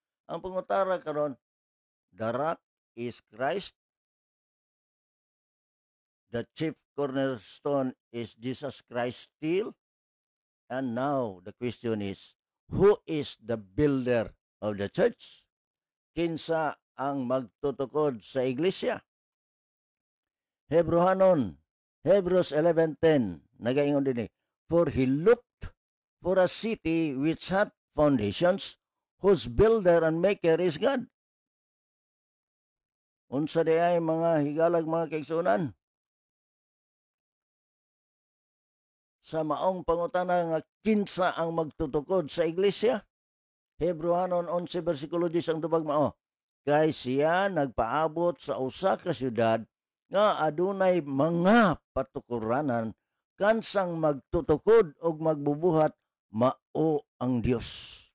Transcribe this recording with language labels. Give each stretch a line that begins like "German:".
Cebuano: Ang pangutara karon,
English: the rock is Christ. The chief cornerstone is Jesus Christ still. And now the question is, who is the builder of the church?
Cebuano: Kinsa ang magtutukod sa iglesia?
English: Hebrews 11:10,
Cebuano: nagaingon din
English: for he looked for a city which had foundations, whose builder and maker is God.
Cebuano: Unsa di ay mga higalag mga kaigsunan? Sa maong pangutana nga kinsa ang magtutukod sa iglesia? Hebrehanon 11 versikulo 10 ang tubag mao. Kay siya nagpaabot sa usa ka syudad nga adunay mga patukuranan, kansang magtutukod og magbubuhat mao ang Dios.